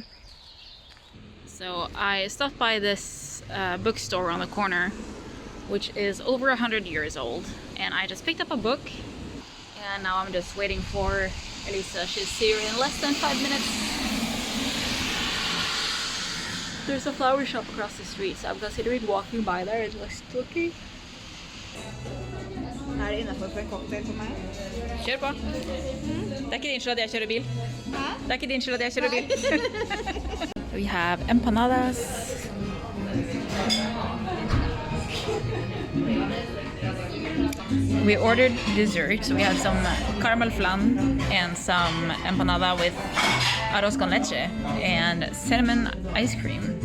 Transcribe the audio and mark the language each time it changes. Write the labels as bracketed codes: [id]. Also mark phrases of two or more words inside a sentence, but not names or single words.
[en] So I stopped by this bookstore on the corner, which is over 100 years old, and I just picked up a book, and now I'm just waiting for Elisa. She's here in less than 5 minutes. There's a flower shop across the street, so I'm considering walking by there. It looks lucky. [no] Er det innenfor for en cocktail for meg? Kjør på. Det er ikke din skyld at jeg kjører bil. Det er ikke din skyld at jeg kjører bil. [en] We have empanadas. We ordered dessert, so we had some caramel flan and some empanada with [es] arroz con leche [en] and cinnamon ice cream.